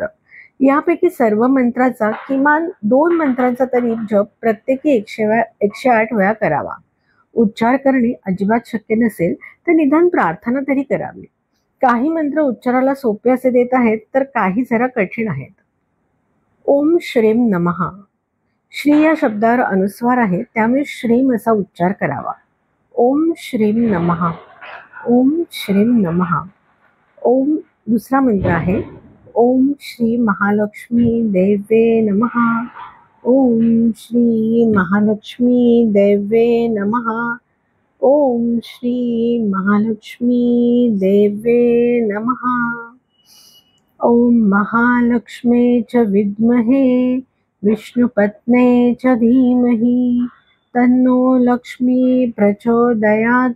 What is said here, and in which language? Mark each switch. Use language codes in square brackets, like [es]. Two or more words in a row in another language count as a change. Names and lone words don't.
[mr] यापैकी सर्व मंत्राचा किमान 2 मंत्रांचा तरी जप प्रत्येकी 108 वेळा करावा. उच्चार करणे अजिबात शक्य नसेल तर निदान प्रार्थना तरी करावी. काही मंत्र उच्चाराला सोपे असे देत आहेत तर काही जरा कठीण आहेत. [sa] ओम श्रीम नमः. [mr] श्री या शब्दावर अनुस्वार आहे, त्यामुळे श्रीम असा उच्चार करावा. [sa] ओम श्रीम नमः. ओम श्रीम नमः. [mr] ओम दुसरा मंत्र आहे [sa] ओम श्री महालक्ष्मी देवे नमः. ओम श्री महालक्ष्मी देवे नमः. ओम श्री महालक्ष्मी देवे नमः. ओम महालक्ष्मे च विद्महे विष्णुपत्ने च धीमहि तन्नो लक्ष्मी प्रचोदयात्.